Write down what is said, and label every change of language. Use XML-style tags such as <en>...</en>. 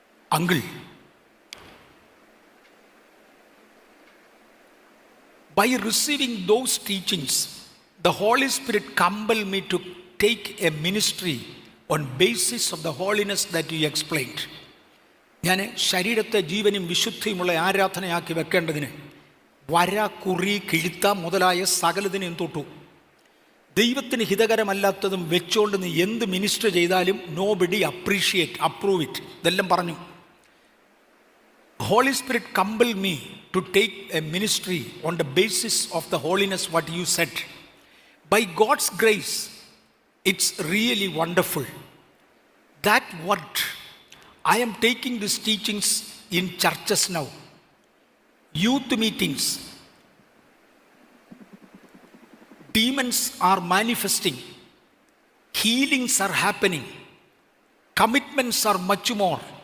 <en>Uncle, by receiving those teachings, the Holy Spirit compelled me to take a ministry on basis of the holiness that you explained.</en> <ml>ഞാൻ ശരീരത്തെ ജീവനും വിശുദ്ധിയുമുള്ള ആരാധനയാക്കി വെക്കേണ്ടതിന് വര, കുറി, കിഴുത്ത മുതലായ സകലതിനെയും തൊട്ടു. ദൈവത്തിന് ഹിതകരമല്ലാത്തതും വെച്ചുകൊണ്ട് നീ എന്ത് മിനിസ്റ്റർ ചെയ്താലും</ml> <en>Nobody approve it.</en> <ml>ഇതെല്ലാം പറഞ്ഞു.</ml> <en>Holy Spirit compelled me to take a ministry on the basis of the holiness what you said. By God's grace, it's really wonderful. That what I am taking these teachings in churches now, youth meetings, demons are manifesting, healings are happening, commitments are much more.</en>